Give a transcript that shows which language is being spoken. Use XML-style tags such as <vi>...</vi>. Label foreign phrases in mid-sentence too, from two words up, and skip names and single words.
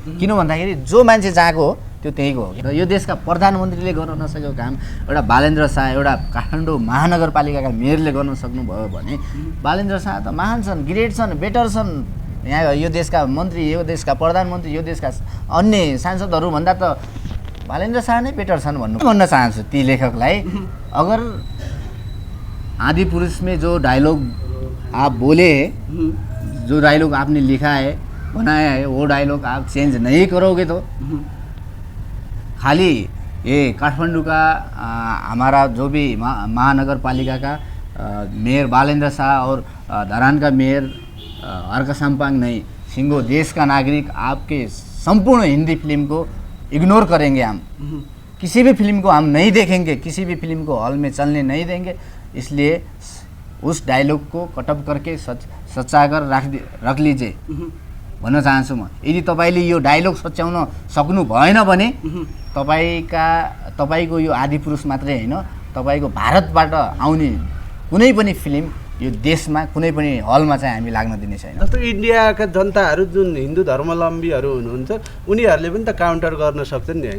<ne>किन भन्दाखेरि जो मान्छे जहाँको हो त्यो त्यहीँको हो। र यो देशका प्रधानमन्त्रीले गर्न नसकेको काम एउटा बालेन्द्र शाह, एउटा काठमाडौँ महानगरपालिकाका मेयरले गर्न सक्नुभयो भने बालेन्द्र शाह त महान छन्, ग्रेट छन्, बेटर छन्। यहाँ यो देशका मन्त्री, यो देशका प्रधानमन्त्री, यो देशका अन्य सांसदहरूभन्दा त बालेन्द्र शाह नै बेटर छन् भन्न चाहन्छु ती लेखकलाई।</ne> <hi>अगर आदि पुरुष में जो डायलॉग आप बोले, जो डायलॉग आपने लिखा है, बनाया है, वो डायलॉग आप चेंज नहीं करोगे तो खाली ये काठमांडू का हमारा जो भी महानगर पालिका का मेयर बालेन्द्र शाह और धरान का मेयर अर्का साम्पाङ नहीं, सिंगो देश का नागरिक आपके संपूर्ण हिंदी फिल्म को इग्नोर करेंगे। हम किसी भी फिल्म को हम नहीं देखेंगे, किसी भी फिल्म को हॉल में चलने नहीं देंगे। इसलिए उस डायलॉग को कटअप करके सच्चाकर रख लीजिए</hi> <ne>भन्न चाहन्छु म। यदि तपाईँले यो डायलॉग सच्याउन सक्नु भएन भने तपाईँको यो आदि पुरुष मात्रै होइन, तपाईँको भारतबाट आउने कुनै पनि फिल्म यो देशमा कुनै पनि हलमा चाहिँ हामी लाग्न दिने छैन। जस्तो इन्डियाका जनताहरू जुन हिन्दू धर्मावलम्बीहरू हुनुहुन्छ उनीहरूले पनि त काउन्टर गर्न सक्छन् नि होइन?</ne>